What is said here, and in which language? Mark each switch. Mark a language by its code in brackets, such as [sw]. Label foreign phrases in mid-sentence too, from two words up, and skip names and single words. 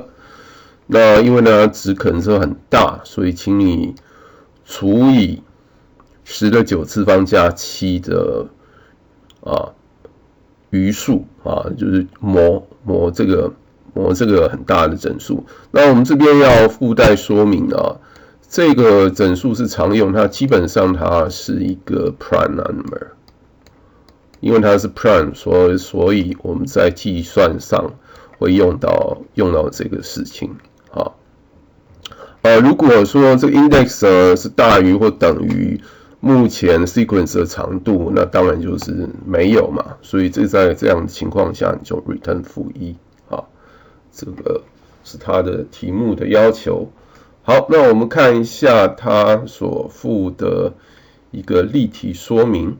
[zh] 那因為呢值可能是很大，所以請你除以10的9次方加7的餘數就是模這個很大的整數。那我們這邊要附帶說明這個整數是常用，它基本上它是一個 [en] prime number， [zh] 因為它是 prime， 所以我們在計算上會用到這個事情。如果說這個 index 是大於或等於目前 sequence 的長度，那當然就是沒有嘛，所以在這樣的情況下，你就 return -1。這個是它的題目的要求。好，那我們看一下它所附的一個例題說明。